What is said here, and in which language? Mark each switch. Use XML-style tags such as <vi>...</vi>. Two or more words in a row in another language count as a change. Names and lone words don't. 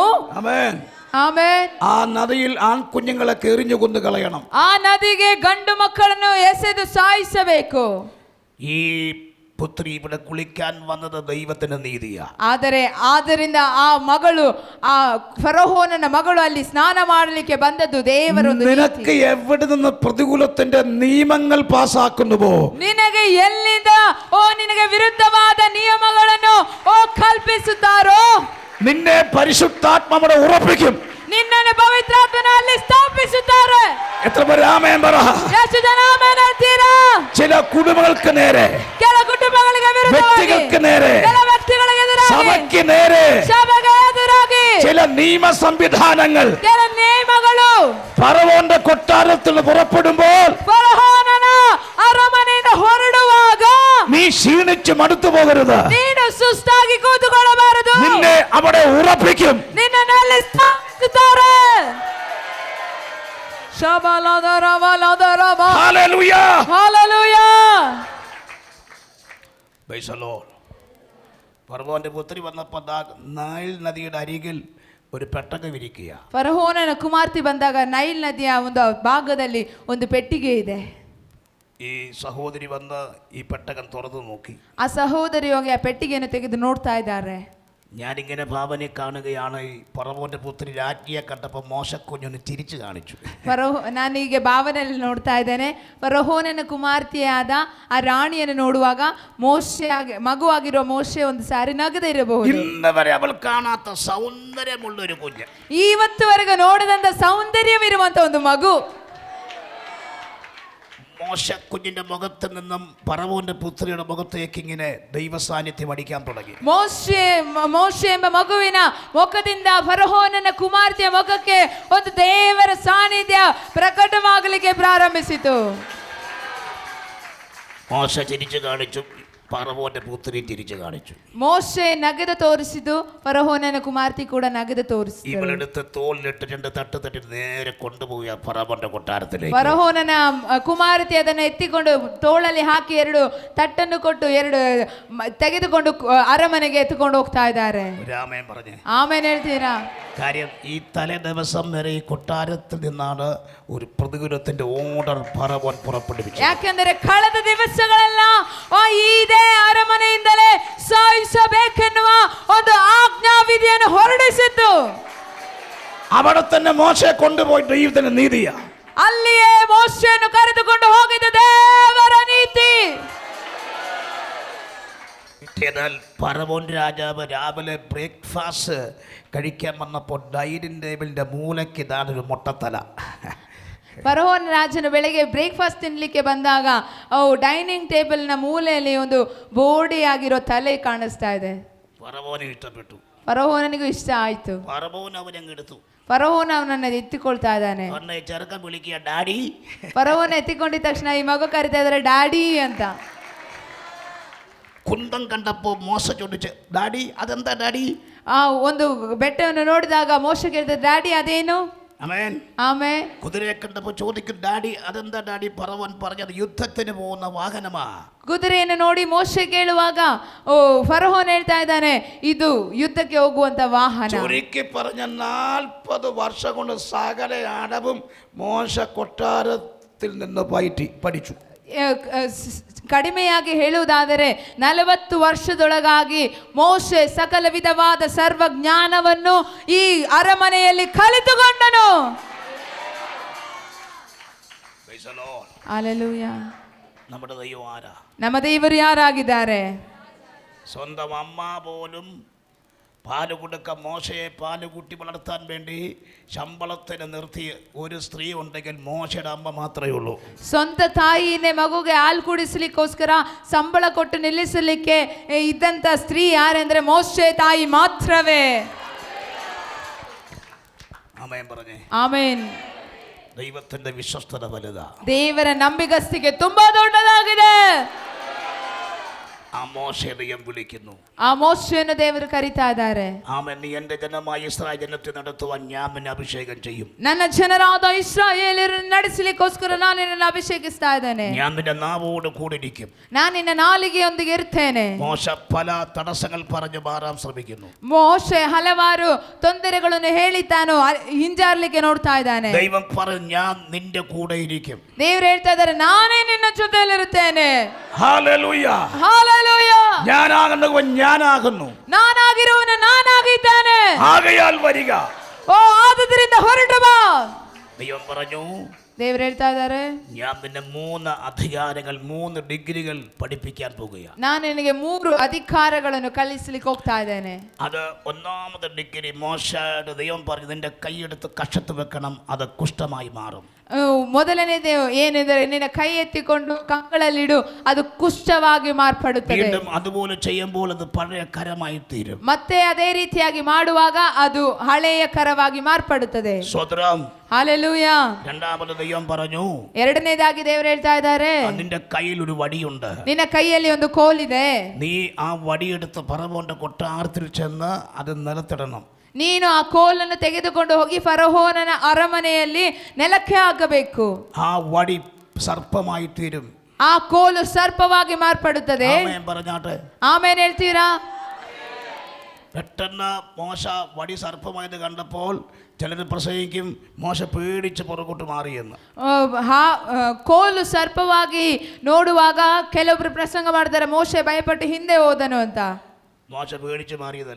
<kn>ಆಮೆನ್. ಆಮೆನ್.</kn> <ml>ആ നദിയിൽ ആൺകുഞ്ഞുങ്ങളെ എറിഞ്ഞു കൊന്നു കളയണം.</ml> <kn>ಆ ನದಿಗೆ ಗಂಡು ಮಕ್ಕಳನ್ನು ಎಸೆದು ಸಾಯಿಸಬೇಕು.</kn> <ml>ഈ പുത്രി ഇവിടെ കുളിക്കാൻ വന്നത് ദൈവത്തിന്റെ നീതിയാ.</ml> <kn>ಆದ್ದರಿಂದ ಆ ಮಗಳು ಆ ಫರೋಹನನ ಮಗಳು ಅಲ್ಲಿ ಸ್ನಾನ ಮಾಡಲಿಕ್ಕೆ ಬಂದದ್ದು ದೇವರ ಒಂದು ನೀತಿ.</kn> <ml>നിനക്ക് എവിടെ നിന്ന് പ്രതികൂലത്തിന്റെ നിയമങ്ങൾ പാസാക്കുന്നുവോ,</ml> <kn>ನಿನಗೆ ಎಲ್ಲಿಂದ ನಿನಗೆ ವಿರುದ್ಧವಾದ ನಿಯಮಗಳನ್ನು ಕಲ್ಪಿಸುತ್ತಾರೋ</kn> <ml>നിന്നെ പരിശുദ്ധാത്മാവിടെ ഉറപ്പിക്കും.</ml> <kn>ನಿನ್ನನ್ನು ಪವಿತ್ರಾತ್ಮನಲ್ಲಿ ಸ್ಥಾಪಿಸುತ್ತಾರೆ.</kn> <ml>എത്ര പേര് ആമേൻ പറ?</ml> <kn>ಎಷ್ಟು ಜನ ಆಮೆನ್ ಹೇಳ್ತೀರಾ?</kn> <ml>ചില കുടുംബങ്ങൾക്ക് നേരെ,</ml> <kn>ಕೆಲ ಕುಟುಂಬಗಳಿಗೆ ವಿರುದ್ಧವಾಗಿ,</kn> <ml>വ്യക്തികൾക്ക് നേരെ,</ml> <kn>ಕೆಲ ವ್ಯಕ್ತಿಗಳಿಗೆ ಎದುರಾಗಿ,</kn> <ml>സഭയ്ക്ക് നേരെ</ml> <kn>ಸಭೆಗೆ ಎದುರಾಗಿ</kn> <ml>ചില നിയമ സംവിധാനങ്ങൾ</ml> <kn>ಕೆಲ ನಿಯಮಗಳು</kn> <ml>ഫറവോന്റെ കൊട്ടാരത്തിൽ പുറപ്പെടുമ്പോൾ</ml> <kn>ಫರೋಹನನ ಅರಮನೆಯಿಂದ ಹೊರಡುವಾಗ</kn> <ml>നീ ക്ഷീണിച്ച് മടുത്തു പോകരുത്.</ml> <kn>ನೀನು ಸುಸ್ತಾಗಿ ಕೂತುಕೊಳ್ಳಬಾರದು.</kn> <ml>നിന്നെ അവിടെ ഉറപ്പിക്കും.</ml> <kn>ನಿನ್ನನ್ನು ಸ್ಥಾಪಿಸುತ್ತಾರೆ. ಶಬಲದರವಲದರವ.</kn> <ml>ഹല്ലേലൂയ.</ml> <kn>ಹಲ್ಲೆಲೂಯ.</kn> <en>Praise the Lord.</en> <ml>ഫറവോന്റെ പുത്രി വന്നപ്പോൾ നൈൽ നദിയുടെ അരികിൽ ഒരു പെട്ടകം വിരിക്കുക.</ml> <kn>ಫರೋಹನನ ಕುಮಾರ್ತಿ ಬಂದಾಗ ನೈಲ್ ನದಿಯ ಒಂದು ಭಾಗದಲ್ಲಿ ಒಂದು ಪೆಟ್ಟಿಗೆ ಇದೆ.</kn> <ml>ഈ സഹോദരി വന്ന് ഈ പെട്ടകം തുറന്നു നോക്കി.</ml> <kn>ಆ ಸಹೋದರಿ ಹೋಗಿ ಆ ಪೆಟ್ಟಿಗೆಯನ್ನು ತೆಗೆದು ನೋಡ್ತಾ ಇದ್ದಾರೆ.</kn> <ml>ഞാനിങ്ങനെ ഭാവനെ കാണുകയാണ്. ഈ ഫറവോന്റെ പുത്രി രാജ്ഞിയെ കണ്ടപ്പോൾ മോശക്കുഞ്ഞൊന്ന് തിരിച്ചു കാണിച്ചു.</ml> <kn>ನಾನೀಗ ಭಾವನೆಯಲ್ಲಿ ನೋಡ್ತಾ ಇದ್ದೇನೆ. ಫರೋಹನನ ಕುಮಾರ್ತಿಯಾದ ಆ ರಾಣಿಯನ್ನು ನೋಡುವಾಗ ಮಗುವಾಗಿರೋ ಮೋಶೆ ಒಂದು ಸಾರಿ ನಗದೇ ಇರಬಹುದು.</kn> <ml>ഇന്ന് വരെ അവൾ കാണാത്ത സൗന്ദര്യമുള്ള ഒരു കുഞ്ഞ്,</ml> <kn>ಇವತ್ತುವರೆಗೆ ನೋಡದಂತ ಸೌಂದರ್ಯವಿರುವಂತ ಒಂದು ಮಗು.</kn> <ml>മോശക്കുഞ്ഞിന്റെ മുഖത്ത് നിന്നും ഫറവോന്റെ പുത്രിയുടെ മുഖത്തേക്ക് ഇങ്ങനെ ദൈവ സാന്നിധ്യം അടിക്കാൻ തുടങ്ങി.</ml> <kn>ಮೋಶೆ ಎಂಬ ಮಗುವಿನ ಮುಖದಿಂದ ಫರೋಹನನ ಕುಮಾರ್ತಿಯ ಮುಖಕ್ಕೆ ಒಂದು ದೇವರ ಸಾನ್ನಿಧ್ಯ ಪ್ರಕಟವಾಗಲಿಕ್ಕೆ ಪ್ರಾರಂಭಿಸಿತು.</kn> <ml>മോശ തിരിച്ചു കാണിച്ചു, ഫറവോന്റെ പുത്രി തിരിച്ചു കാണിച്ചു.</ml> <kn>ಮೋಶೆ ನಗದು ತೋರಿಸಿದ್ದು, ಫರೋಹನನ ಕುಮಾರ್ತಿ ಕೂಡ ನಗದು ತೋರಿಸಿತು.</kn> <ml>ഇവളെടുത്ത് തോളിലിട്ട് 2 തട്ട് തട്ടി നേരെ കൊണ്ടുപോയി ഫറവോന്റെ കൊട്ടാരത്തിലേക്ക്.</ml> <kn>ಫರೋಹನನ ಕುಮಾರತಿ ಅದನ್ನು ಎತ್ತಿಕೊಂಡು ತೋಳಲ್ಲಿ ಹಾಕಿ 2 ತಟ್ಟನ್ನು ಕೊಟ್ಟು 2 ತೆಗೆದುಕೊಂಡು ಅರಮನೆಗೆ ಎತ್ತಿಕೊಂಡು ಹೋಗ್ತಾ ಇದ್ದಾರೆ.</kn> <ml>രാമൻ പറഞ്ഞു</ml> <kn>ಆಮೇಲೆ ಹೇಳ್ತೀರಾ?</kn> <ml>കാര്യം ഈ തലേ ദിവസം വരെ ഈ കൊട്ടാരത്തിൽ നിന്നാണ് ഒരു പ്രതികൂലത്തിന്റെ ഓർഡർ ഫറവോൻ പുറപ്പെടുവിച്ചത്.</ml> <kn>ಯಾಕೆಂದರೆ ಕಳೆದ ದಿವಸಗಳೆಲ್ಲ ಇದೇ ಅರಮನೆಯಿಂದಲೇ ಸಾಯಿಸಬೇಕೆನ್ನುವ ಒಂದು ಆಜ್ಞಾವಿಧಿಯನ್ನು ಹೊರಡಿಸಿದ್ದು.</kn> <ml>അവിടെ തന്നെ മോശയെ കൊണ്ടുപോയി ദൈവത്തിന്റെ നീതിയാ.</ml> <kn>ಅಲ್ಲಿಯೇ ಮೋಶೆಯನ್ನು ಕರೆದುಕೊಂಡು ಹೋಗಿದ್ದ ದೇವರ ನೀತಿ.</kn> <ml>എന്നാൽ ഫറവോൻ രാജാവ് രാവിലെ ബ്രേക്ക്ഫാസ്റ്റ് കഴിക്കാൻ വന്നപ്പോൾ</ml> <en>dining tableന്റെ</en> <ml>മൂലയ്ക്ക് ഇതാണൊരു മുട്ടത്തല.</ml> <kn>ಫರೋಹನ ರಾಜನು ಬೆಳಗ್ಗೆ ಬ್ರೇಕ್ಫಾಸ್ಟ್ ತಿನ್ಲಿಕ್ಕೆ ಬಂದಾಗ</kn> <en>dining tableನ</en> <kn>ಮೂಲೆಯಲ್ಲಿ ಒಂದು ಬೋಡಿಯಾಗಿರೋ ತಲೆ ಕಾಣಿಸ್ತಾ ಇದೆ.</kn> <ml>ഫറവോനെ ഇഷ്ടപ്പെട്ടു.</ml> <kn>ಫರೋಹನಿಗೂ ಇಷ್ಟ ಆಯ್ತು.</kn> <ml>ഫറവോൻ അവനെടുത്തു.</ml> <kn>ಫರೋಹನ ಅವನನ್ನು ಎತ್ತಿಕೊಳ್ತಾ ಇದ್ದಾನೆ.</kn> <ml>അവനെ ചെറുക്കൻ വിളിക്കുക ഡാഡി.</ml> <kn>ಫರೋಹನ ಎತ್ತಿಕೊಂಡಿದ ತಕ್ಷಣ ಈ ಮಗು ಕರಿತಾ ಇದ್ದಾರೆ ಡ್ಯಾಡಿ ಅಂತ.</kn> <ml>കുന്തം കണ്ടപ്പോൾ മോശ ചോദിച്ചു, ഡാഡി അതെന്താ ഡാഡി?</ml> <kn>ಆ ಒಂದು ಬೆಟ್ಟವನ್ನು ನೋಡಿದಾಗ ಮೋಶೆ ಕೇಳಿದ, ಡ್ಯಾಡಿ ಅದೇನು?</kn> <ml>ആമേൻ.</ml> <kn>ಆಮೇ</kn> <ml>കുതിരയെ കണ്ടപ്പോൾ ചോദിക്കും, ഡാഡി അതെന്താ ഡാഡി? പറവൻ പറഞ്ഞത് യുദ്ധത്തിന് പോകുന്ന വാഹനമാ.</ml> <kn>ಕುದುರೆಯನ್ನು ನೋಡಿ ಮೋಶೆ ಕೇಳುವಾಗ, ಓ ಫರೋಹನ್ ಹೇಳ್ತಾ ಇದ್ದಾನೆ, ಇದು ಯುದ್ಧಕ್ಕೆ ಹೋಗುವಂತ ವಾಹನ.</kn> <ml>ചുരുക്കി പറഞ്ഞ 40 വർഷം കൊണ്ട് സകല അടവും മോശ കൊട്ടാരത്തിൽ നിന്ന് പഠിച്ചു.</ml> <kn>ಕಡಿಮೆಯಾಗಿ ಹೇಳುವುದಾದರೆ 40 ವರ್ಷದೊಳಗಾಗಿ ಮೋಶೆ ಸಕಲ ವಿಧವಾದ ಸರ್ವಜ್ಞಾನವನ್ನು ಈ ಅರಮನೆಯಲ್ಲಿ ಕಲಿತುಕೊಂಡನು. ಹಲ್ಲೆಲೂಯಾ.</kn> <ml>നമ്മുടെ ദൈവം ആരാ?</ml> <kn>ನಮ್ಮ ದೇವರು ಯಾರಾಗಿದ್ದಾರೆ?</kn> <ml>സ്വന്തം അമ്മ പോലും പാല് കൊടുക്ക മോശയെ പാല് കുട്ടി വളർത്താൻ വേണ്ടി ശമ്പളത്തിന് നിർത്തിയ ഒരു സ്ത്രീ ഉണ്ടെങ്കിൽ മോശയുടെ അമ്മ മാത്രമേ ഉള്ളൂ.</ml> <kn>ಸ್ವಂತ ತಾಯಿಯನ್ನೇ ಮಗುಗೆ ಹಾಲು ಕುಡಿಸಲಿಕ್ಕೋಸ್ಕರ ಸಂಬಳ ಕೊಟ್ಟು ನಿಲ್ಲಿಸಲಿಕ್ಕೆ ಇದ್ದಂತ ಸ್ತ್ರೀ ಯಾರೆಂದ್ರೆ ಮೋಶೆ ತಾಯಿ ಮಾತ್ರವೇ.</kn> <ml>ആമേൻ പറഞ്ഞേ.</ml> <kn>ಆಮೇನ್.</kn> <ml>ദൈവത്തിന്റെ വിശ്വസ്തത വലുതാ.</ml> <kn>ದೇವರ ನಂಬಿಗಸ್ತಿಕೆ ತುಂಬಾ ದೊಡ್ಡದಾಗಿದೆ.</kn> <ml>ആ മോശയെ ദൈവം വിളിക്കുന്നു.</ml> <kn>ಆ ಮೋಶೆಯನ್ನು ದೇವರು ಕರೀತಾ ಇದ್ದಾರೆ.</kn> <ml>ആമേൻ. നീ എന്റെ ജനമായ ഇസ്രായേൽ ജനത്തെ നടത്തുവാൻ ഞാൻ നിന്നെ അഭിഷേകം ചെയ്യും.</ml> <kn>ನನ್ನ ಜನರಾದ ಇಸ್ರಾಯೇಲರನ್ನು ನಡೆಸಲಿಕ್ಕೋಸ್ಕರ ನಾನು ನಿನ್ನನ್ನು ಅಭಿಷೇಕಿಸ್ತಾ ಇದ್ದೇನೆ.</kn> <ml>ഞാൻ നിന്റെ നാവോട് കൂടിയിരിക്കും.</ml> <kn>ನಾನು ನಿನ್ನ ನಾಲಿಗೆಯೊಂದಿಗೆ ಇರ್ತೇನೆ.</kn> <ml>മോശ പല തടസ്സങ്ങൾ പറഞ്ഞു മാറാൻ ശ്രമിക്കുന്നു.</ml> <kn>ಮೋಶೆ ಹಲವಾರು ತೊಂದರೆಗಳನ್ನು ಹೇಳಿ ತಾನು ಹಿಂಜಾರ್ಲಿಕ್ಕೆ ನೋಡ್ತಾ ಇದ್ದಾನೆ.</kn> <ml>ദൈവം പറഞ്ഞു, ഞാൻ നിന്റെ കൂടെ ഇരിക്കും.</ml> <kn>ದೇವರು ಹೇಳ್ತಾ ಇದ್ದಾರೆ, ನಾನೇ ನಿನ್ನ ಜೊತೆಯಲ್ಲಿರುತ್ತೇನೆ.</kn> <ml>ഹല്ലേലൂയ.</ml> <kn>ಹಲ್ಲೆಲೂಯಾ.</kn> <ml>ഞാനാകുന്നവൻ ഞാനാകുന്നു.</ml> <kn>ನಾನಾಗಿರುವನು ನಾನಾಗಿದ್ದೇನೆ.</kn> <ml>ആകയാൽ വരിക.</ml> <kn>ಓ ಆದುದರಿಂದ ಹೊರಟು ಬಾ.</kn> <ml>ദൈവം പറഞ്ഞു,</ml> <kn>ದೇವರು ಹೇಳ್ತಾ ಇದ್ದಾರೆ,</kn> <ml>ഞാൻ നിന്നെ 3 അധികാരങ്ങൾ 3 ഡിഗ്രികൾ പഠിപ്പിക്കാൻ പോകുകയാണ്.</ml> <kn>ನಾನು ನಿನಗೆ 3 ಅಧಿಕಾರಗಳನ್ನು ಕಲಿಸಲಿಕ್ಕೆ ಹೋಗ್ತಾ ಇದ್ದೇನೆ.</kn> <ml>അത് ഒന്നാമത്തെ ഡിഗ്രി മോശയുടെ ദൈവം പറഞ്ഞു, നിന്റെ കൈയെടുത്ത് കഷത്ത് വെക്കണം, അത് കുഷ്ഠമായി മാറും.</ml> <kn>ಮೊದಲನೇದು ಏನೆಂದರೆ ನಿನ್ನ ಕೈ ಎತ್ತಿಕೊಂಡು ಕಂಗಳಲ್ಲಿಡು, ಅದು ಕುಷ್ಠವಾಗಿ ಮಾರ್ಪಡುತ್ತದೆ.</kn> <ml>വീണ്ടും അതുപോലെ ചെയ്യുമ്പോൾ അത് പഴയ കരമായി തീരും.</ml> <kn>ಮತ್ತೆ ಅದೇ ರೀತಿಯಾಗಿ ಮಾಡುವಾಗ ಅದು ಹಳೆಯ ಕರವಾಗಿ ಮಾರ್ಪಡುತ್ತದೆ.</kn> <ml>സ്വതന്ത്രം.</ml> <kn>ಹಲ್ಲೆಲೂಯಾ.</kn> <ml>രണ്ടാമത് ദൈവം പറഞ്ഞു,</ml> <kn>ಎರಡನೇದಾಗಿ ದೇವರು ಹೇಳ್ತಾ ಇದ್ದಾರೆ,</kn> <ml>നിന്റെ കയ്യിൽ ഒരു വടിയുണ്ട്.</ml> <kn>ನಿನ್ನ ಕೈಯಲ್ಲಿ ಒಂದು ಕೋಲಿದೆ.</kn> <ml>നീ ആ വടിയെടുത്ത് ഫറവോന്റെ കൊട്ടാരത്തിൽ ചെന്ന് അത് നിലത്തിടണം.</ml> <kn>ನೀನು ಆ ಕೋಲನ್ನು ತೆಗೆದುಕೊಂಡು ಹೋಗಿ ಫರೋಹನನ ಅರಮನೆಯಲ್ಲಿ ನೆಲಕ್ಕೆ ಹಾಕಬೇಕು.</kn> <ml>ആ വടി സർപ്പമായി തീരും.</ml> <kn>ಆ ಕೋಲು ಸರ್ಪವಾಗಿ ಮಾರ್ಪಡುತ್ತದೆ.</kn> <ml>ആമേൻ പറഞ്ഞാട്ടെ.</ml> <kn>ಆಮೇಲೆ ಹೇಳ್ತೀರಾ?</kn> <ml>പെട്ടെന്ന് മോശ വടി സർപ്പമായത് കണ്ടപ്പോൾ ചിലർ പ്രസംഗിക്കും, മോശ പേടിച്ച് പുറകോട്ട് മാറിയെന്ന്.</ml> <kn>ಕೋಲು ಸರ್ಪವಾಗಿ ನೋಡುವಾಗ ಕೆಲವೊಬ್ರು ಪ್ರಸಂಗ ಮಾಡ್ತಾರೆ, ಮೋಶೆ ಭಯಪಟ್ಟು ಹಿಂದೆ ಹೋದನು ಅಂತ.</kn> <ml>മോശ പേടിച്ച് മാറിയതല്ല.</ml>